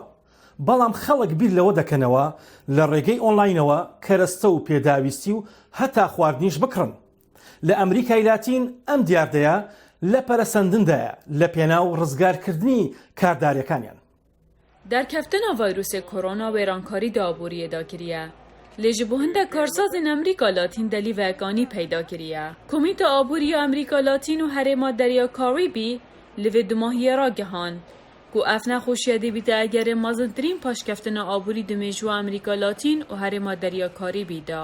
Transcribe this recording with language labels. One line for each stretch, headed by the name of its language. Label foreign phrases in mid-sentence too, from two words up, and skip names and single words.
Central Kurdish: بەڵام خەڵک بیر لەوە دەکەنەوە لە ڕێگەی ئۆنلاینەوە کەرەستە و پێداویستی و هەتا خواردنیش بکڕن. لە ئەمریکای لاتین ئەم دیاردەیە لە پەرەسەندندایە لە پێناو ڕزگارکردنی کارداریەکانیان.
Kurdish: دەرکەفتنە ڤایرۆسی کۆرۆنا وێرانکاری دابووریەدا کریە. لێ ji bo hindek karsazên Amerîka Latîn delîvekanî peyda kiriye. Komîta Abûriya Amerîka Latîn û Herêma Derya Karîbî li vê dimahiyê ragihan ku ev nexweşiya dê bîte egerê mezintirîn paşkeftina abûrî dimêjû Amerîka Latîn û Herêma Derya Karîbî da.